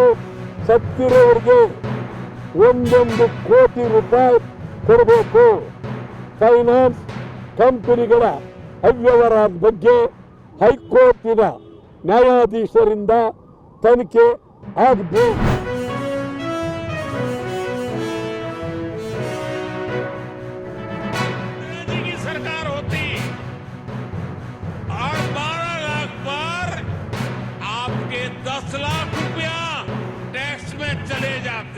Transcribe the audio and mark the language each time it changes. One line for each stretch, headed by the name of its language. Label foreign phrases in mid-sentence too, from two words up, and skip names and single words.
Kannada: ಸತ್ತಿರೋರಿಗೆ 1 ಕೋಟಿ ರೂಪಾಯಿ ಕೊಡಬೇಕು. ಫೈನಾನ್ಸ್ ಕಂಪನಿಗಳ ಅವ್ಯವಹಾರದ ಬಗ್ಗೆ ಹೈಕೋರ್ಟಿನ ನ್ಯಾಯಾಧೀಶರಿಂದ ತನಿಖೆ ಆಗಬೇಕು.
Hindi: की सरकार होती और 12 लाख पर आपके 10 लाख रुपया टैक्स में चले जाते.